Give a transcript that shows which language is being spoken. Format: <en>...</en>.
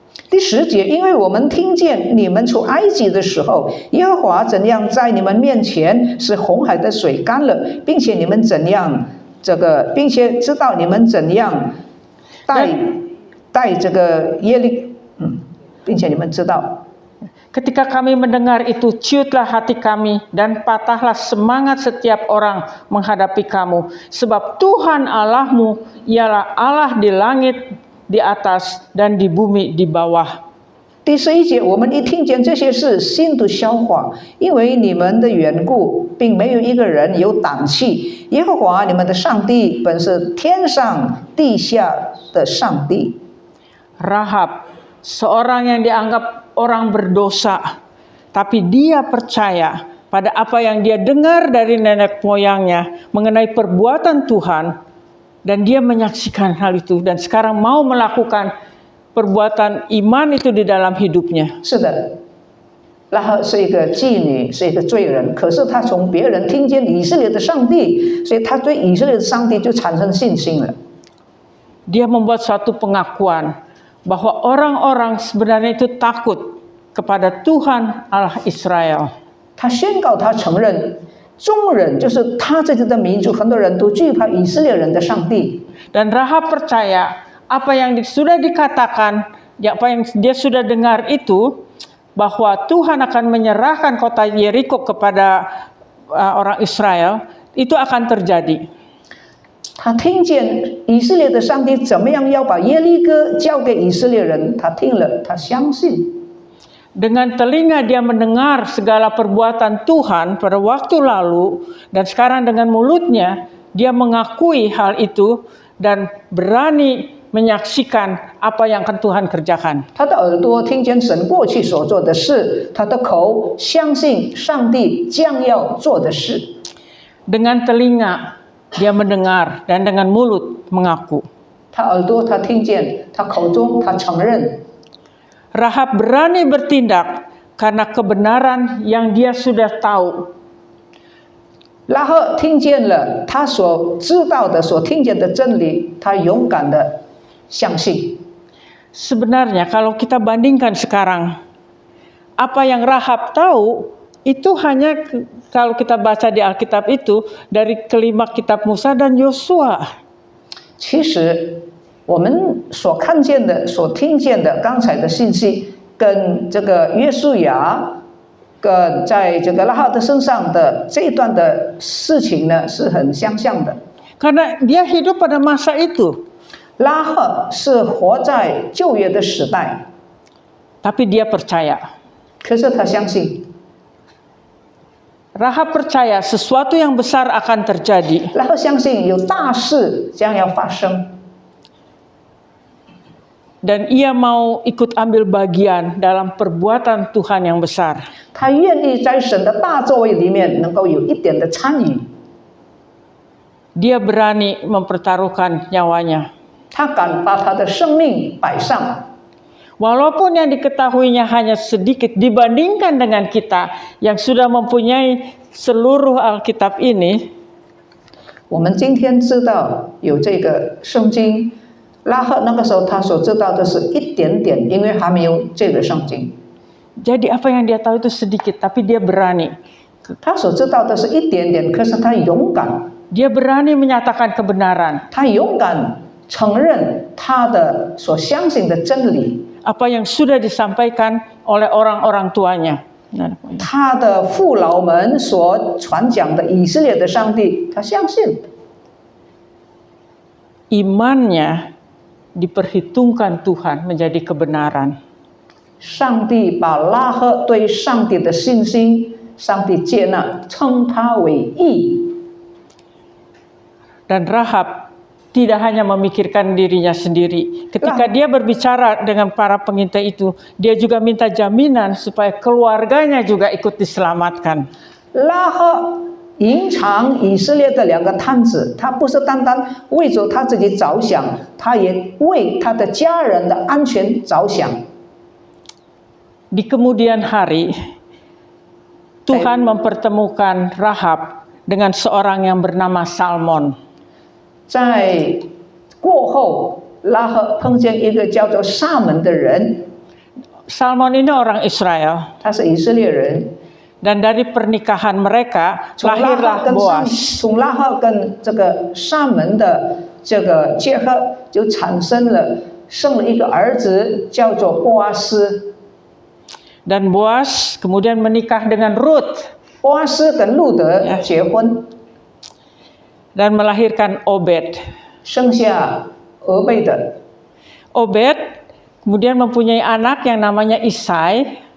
<zh>第10节，因为我们听见你们出埃及的时候，耶和华怎样在你们面前使红海的水干了，并且你们怎样并且知道你们怎样带这个耶利，并且你们知道。</zh> <id>Ketika kami mendengar itu, ciutlah hati kami dan patahlah semangat setiap orang menghadapi kamu. Sebab Tuhan Allahmu ialah Allah di langit di atas dan di bumi di bawah.</id> <zh>第11节，我们一听见这些事，心都消化，因为你们的缘故，并没有一个人有胆气。耶和华你们的上帝本是天上地下的上帝。</zh> <id>Rahab, seorang yang dianggap orang berdosa, tapi dia percaya pada apa yang dia dengar dari nenek moyangnya mengenai perbuatan Tuhan, dan dia menyaksikan hal itu dan sekarang mau melakukan perbuatan iman itu di dalam hidupnya.</id> <zh>是的，拉合是一个妓女，是一个罪人，可是她从别人听见以色列的上帝，所以她对以色列的上帝就产生信心了。</zh> <id>Dia membuat suatu pengakuan bahwa orang-orang sebenarnya itu takut kepada Tuhan Allah Israel.</id> <zh>他宣告，他承认，众人就是他这里的民族，很多人都惧怕以色列人的上帝。</zh> <id>Dan Rahab percaya apa yang sudah dikatakan, apa yang dia sudah dengar itu, bahwa Tuhan akan menyerahkan kota Yeriko kepada orang Israel, itu akan terjadi.</id> <zh>他听见以色列的上帝怎么样要把耶利哥交给以色列人，他听了，他相信。</zh> <id>Dengan telinga dia mendengar segala perbuatan Tuhan pada waktu lalu, dan sekarang dengan mulutnya dia mengakui hal itu dan berani menyaksikan apa yang akan Tuhan kerjakan.</id> <zh>他的耳朵听见神过去所做的事，他的口相信上帝将要做的事。</zh> <id>Dengan telinga dia mendengar dan dengan mulut mengaku.</id> <zh>他耳朵他听见，他口中他承认。</zh> <id>Rahab berani bertindak karena kebenaran yang dia sudah tahu.</id> <zh>拉合听见了他所知道的、所听见的真理，他勇敢的相信。</zh> <id>Sebenarnya kalau kita bandingkan sekarang, apa yang Rahab tahu itu hanya kalau kita baca di Alkitab itu dari kelima kitab Musa dan Yosua.</id> <zh>其实我们所看见的、所听见的刚才的信息，跟这个约书亚，跟在这个拉合的身上的这一段的事情呢，是很相像的。</zh> <id>Karena dia hidup pada masa itu.</id> <zh>拉合是活在旧约的时代，</zh> <id>Tapi dia percaya.</id> <zh>可是他相信，</zh> <id>Rahab percaya sesuatu yang besar akan terjadi.</id> <zh>拉合相信有大事将要发生。</zh> <id>Dan ia mau ikut ambil bagian dalam perbuatan Tuhan yang besar.</id> <zh>他愿意在神的大作为里面能够有一点的参与。</zh> <id>Dia berani mempertaruhkan nyawanya.</id> <zh>他敢把他的生命摆上，</zh> <id>Walaupun yang diketahuinya hanya sedikit dibandingkan dengan kita yang sudah mempunyai seluruh Alkitab ini.</id> <zh>我们今天知道有这个圣经，拉合那个时候他所知道的是一点点，因为还没有这个圣经。</zh> <id>Jadi apa yang dia tahu itu sedikit, tapi dia berani.</id> <zh>他所知道的是一点点，可是他勇敢，</zh> <id>Dia berani menyatakan kebenaran.</id> <zh>他勇敢承认他的所相信的真理。</zh> <id>Apa yang sudah disampaikan oleh orang-orang tuanya.</id> <zh>他的父老们所传讲的以色列的上帝，他相信。</zh> <id>Imannya diperhitungkan Tuhan menjadi kebenaran.</id> <zh>上帝把拉合对上帝的信心，上帝接纳，称他为义。</zh> <id>Dan Rahab tidak hanya memikirkan dirinya sendiri. Ketika dia berbicara dengan para pengintai itu, dia juga minta jaminan supaya keluarganya juga ikut diselamatkan.</id> <zh>拉合隐藏以色列的两个探子，他不是单单为着他自己着想，他也为他的家人的安全着想。</zh> <id>Di kemudian hari, Tuhan mempertemukan Rahab dengan seorang yang bernama Salmon.</id> <zh>在过后，拉合碰见一个叫做撒门的人。</zh> <id>Salmon ini orang Israel.</id> <zh>他是以色列人，</zh> <id>Dan dari pernikahan mereka</id> <zh>从拉哈</zh> <id>lahirlah</id> <zh>跟</zh> <id>Boaz.</id> <zh>从拉哈跟这个沙门的这个结合，就生了一个儿子，叫做波阿斯。</zh> <id>Dan Boaz kemudian menikah dengan Ruth</id> <zh>波阿斯跟路德结婚，</zh> <id>dan melahirkan Obed.</id> <zh>生下俄贝的。</zh> <id>Obed kemudian mempunyai anak yang namanya Isai,</id>